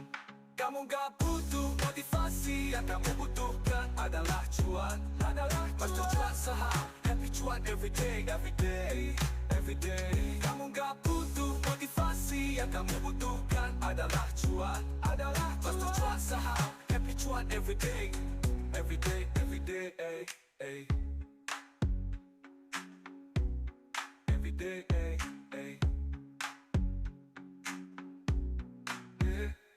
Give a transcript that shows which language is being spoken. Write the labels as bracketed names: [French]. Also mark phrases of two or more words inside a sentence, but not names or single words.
[Indonesian] Kamu gak butuh motivasi, yang kamu butuhkan adalah cuan. [English] Master Cuan Saham, happy cuan everyday, everyday, everyday. [Indonesian] Kamu gak butuh motivasi, yang kamu butuhkan adalah cuan. [English] Master Cuan Saham, happy cuan everyday, everyday, everyday, ay, ay. Everyday, ay, ay. Yeah.